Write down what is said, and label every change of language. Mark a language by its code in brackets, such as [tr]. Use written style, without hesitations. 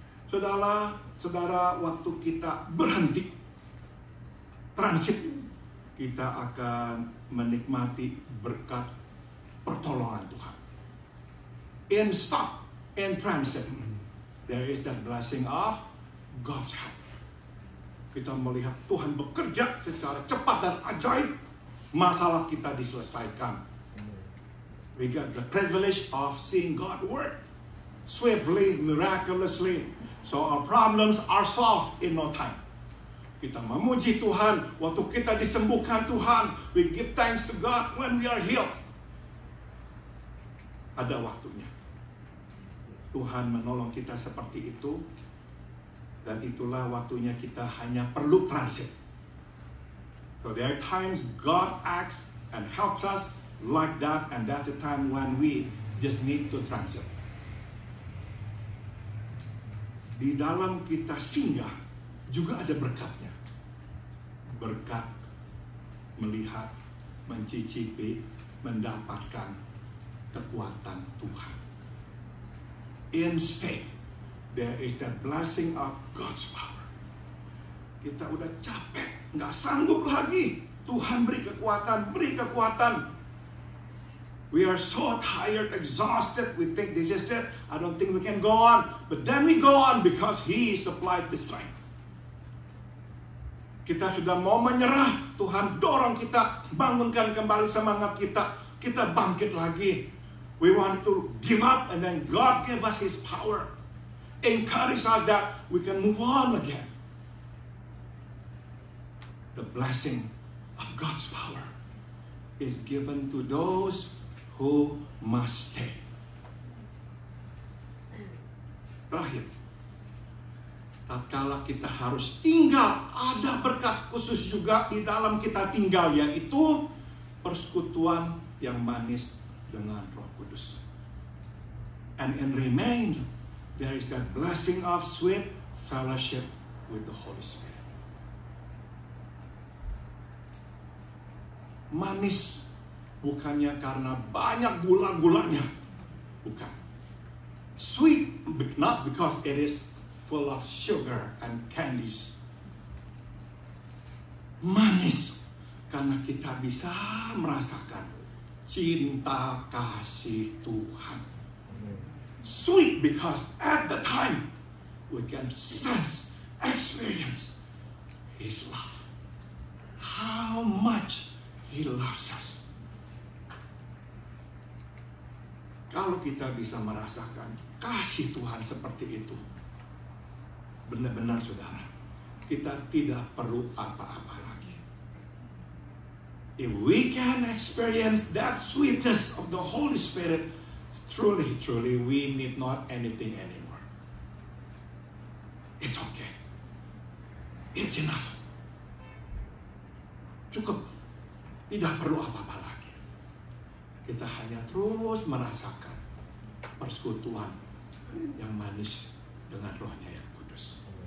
[id] Saudara, waktu kita berhenti transit, kita akan menikmati berkat pertolongan Tuhan. [en] In stop, in transit, there is that blessing of God's help. [id] kita melihat Tuhan bekerja secara cepat dan ajaib, masalah kita diselesaikan. [en] We got the privilege of seeing God work swiftly, miraculously. So our problems are solved in no time. [id] Kita memuji Tuhan waktu kita disembuhkan Tuhan. [en] We give thanks to God when we are healed. [id] Ada waktunya. Tuhan menolong kita seperti itu. Dan itulah waktunya kita hanya perlu transit. [en] So there are times God acts and helps us like that, and that's a time when we just need to transit. [id] Di dalam kita singgah juga ada berkatnya. Berkat melihat, mencicipi, mendapatkan kekuatan Tuhan. [en] Instead, there is that blessing of God's power. [id] Kita udah capek, nggak sanggup lagi. Tuhan beri kekuatan, beri kekuatan. [en] We are so tired, exhausted. We think this is it. I don't think we can go on. But then we go on because He supplied the strength. [id] Kita sudah mau menyerah. Tuhan dorong kita, bangunkan kembali semangat kita. Kita bangkit lagi. [en] We want to give up, and then God gave us His power. Encourage us that we can move on again. The blessing of God's power is given to those who must stay. [id] Terakhir, tatkala kita harus tinggal, ada berkat khusus juga di dalam kita tinggal, yaitu persekutuan yang manis dengan Roh Kudus. [en] And in remain, there is that blessing of sweet fellowship with the Holy Spirit. [id] Manis bukannya karena banyak gula-gulanya, bukan. [en] Sweet not because it is full of sugar and candies. [id] Manis karena kita bisa merasakan cinta kasih Tuhan. [en] Sweet because at the time we can sense, experience His love. How much He loves us. [id] Kalau kita bisa merasakan kasih Tuhan seperti itu, benar-benar saudara, kita tidak perlu apa-apa lagi. [en] If we can experience that sweetness of the Holy Spirit, truly, truly, we need not anything anymore. It's okay. It's enough. [id] Cukup. Tidak perlu apa-apa lagi. Kita hanya terus merasakan persekutuan yang manis dengan Roh-Nya yang kudus.